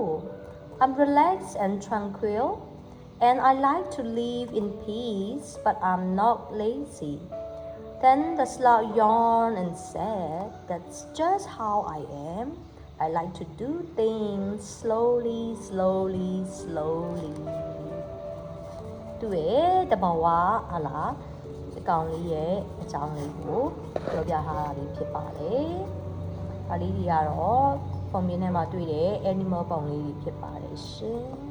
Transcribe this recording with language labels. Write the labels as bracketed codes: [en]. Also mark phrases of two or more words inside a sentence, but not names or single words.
[en] I'm relaxed and tranquil, and I like to live in peace, but I'm not lazy. Then the slug yawned and said, that's just how I am. I like to do things slowly. [my] သူရဲ့တဘာဝဟာလားဒီကောင်လေးရဲ့အကြောင်းလေးကိုပြောပြထားတာလေးဖြစ်ပါတယ်။ဒါလေးတွေကတော့ပုံမြင်ထဲမှာတွေ့တဲ့ animal ပုံလေးတွေဖြစ်ပါတယ်ရှင်